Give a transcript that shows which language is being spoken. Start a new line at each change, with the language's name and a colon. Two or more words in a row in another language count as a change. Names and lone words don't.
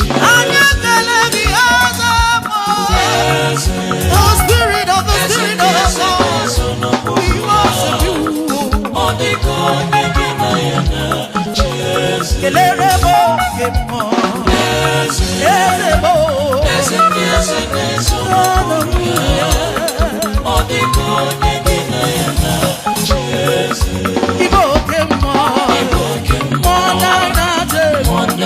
Igbo: Anyị ekele gị, eze m.
English: The spirit of the spirit of God. We worship you.
Igbo: Kelere m oke mmụọ. Eze m. Hallelujah. Ibe oke mmụọ. Mmụọ na-ana atụ egwu.